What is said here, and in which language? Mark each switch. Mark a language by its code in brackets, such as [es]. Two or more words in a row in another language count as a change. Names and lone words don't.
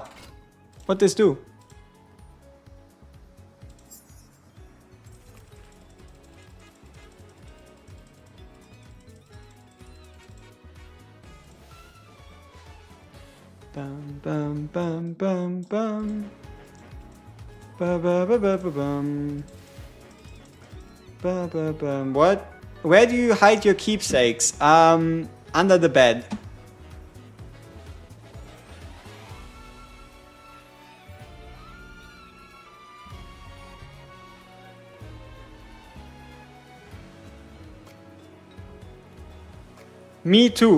[en] What does this do? Bum bum bum bum bum. Ba ba ba ba ba bum. Ba ba bum. What? Where do you hide your keepsakes? Under the bed. Me too.